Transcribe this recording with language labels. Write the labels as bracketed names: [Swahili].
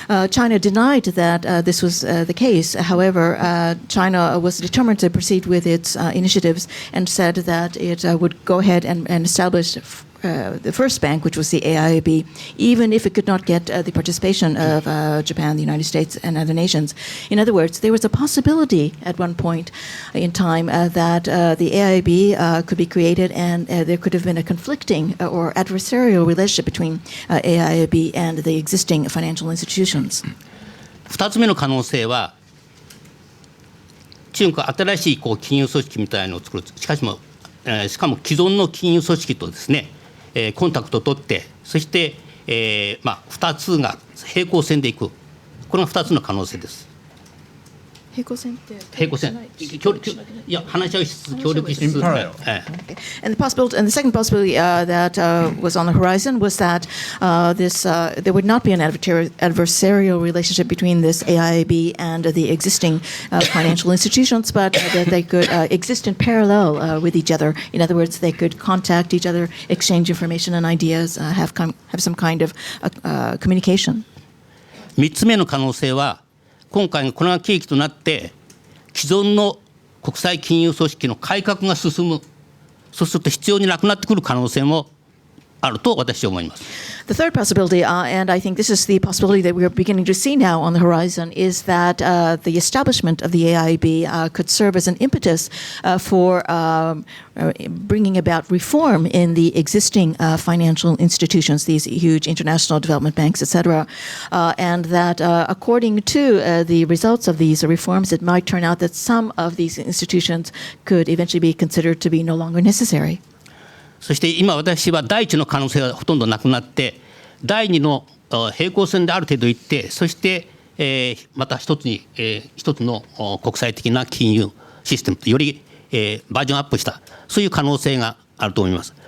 [English] China denied that this was the case. However, China was determined to proceed with its initiatives and said that it would go ahead and establish the first bank, which was the AIIB, even if it could not get the participation of Japan, the United States, and other nations. In other words, there was a possibility at one point in time that the AIIB could be created, and there could have been a conflicting or adversarial relationship between AIIB and the existing financial institutions. [Japanese] 2つ目の可能性は、中国は新しい金融組織みたいなのを作る。しかも既存の金融組織とですね、コンタクトを取って、そして、2つが平行線でいく、これが2つの可能性です。平行線って？平行線。いや、話し合いしつつ、協力しつつ。 [English] And the second possibility that was on the horizon was that there would not be an adversarial relationship between this AIIB and the existing financial institutions, but that they could exist in parallel with each other. In other words, they could contact each other, exchange information and ideas, have some kind of communication. [Japanese] 3つ目の可能性は、今回のこれが契機となって既存の国際金融組織の改革が進む、そうすると必要になくなってくる可能性もあると私は思います。 [English] The third possibility, and I think this is the possibility that we are beginning to see now on the horizon, is that the establishment of the AIIB could serve as an impetus for bringing about reform in the existing financial institutions, these huge international development banks, etc. And that according to the results of these reforms, it might turn out that some of these institutions could eventually be considered to be no longer necessary. [Japanese] そして今私は第一の可能性がほとんどなくなって、第二の平行線である程度いって、そして、また一つの国際的な金融システムとより、バージョンアップした、そういう可能性があると思います。